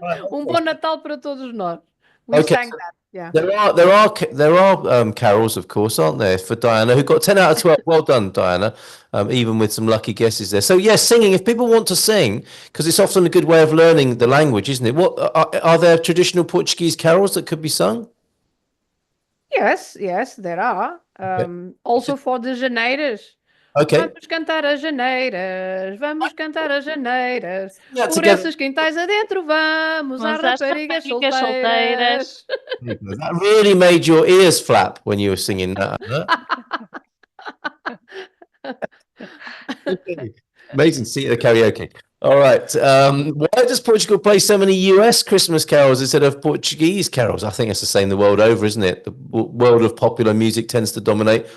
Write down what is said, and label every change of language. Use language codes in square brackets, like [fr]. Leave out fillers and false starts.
[pt] Bom Natal para todos nós. [en] We sang that. Yeah. There are carols, of course, aren't there, for Diana, who got 10 out of 12. Well done, Diana. Even with some lucky guesses there. So yes, singing. If people want to sing, because it's often a good way of learning the language, isn't it? What are there traditional Portuguese carols that could be sung? Yes, there are. Also for the janeiras. Okay. [pt] Vamos cantar as janeiras, vamos cantar as janeiras. [en] Yeah, [pt] Por [en] together. [pt] essas quintais adentro vamos, às raparigas solteiras. [en] That really made your ears flap when you were singing that, Anna. Okay. Amazing to see you at the karaoke. All right. Why does Portugal play so many US Christmas carols instead of Portuguese carols? I think it's the same the world over, isn't it? The world of popular music tends to dominate.